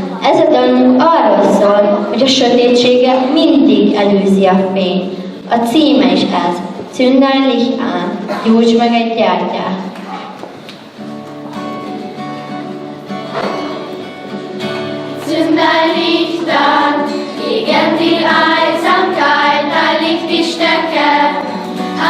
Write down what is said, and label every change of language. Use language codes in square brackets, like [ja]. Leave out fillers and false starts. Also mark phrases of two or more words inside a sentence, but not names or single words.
[hu] Ez a dalunk arról szól, hogy a sötétsége mindig előzi a fényt. A címe is ez, [de] Zünd ein Licht an, [hu] gyújts meg egy gyertyát. [de] Zünd ein Licht an, gegen die Einsamkeit, ein Licht die Stärke.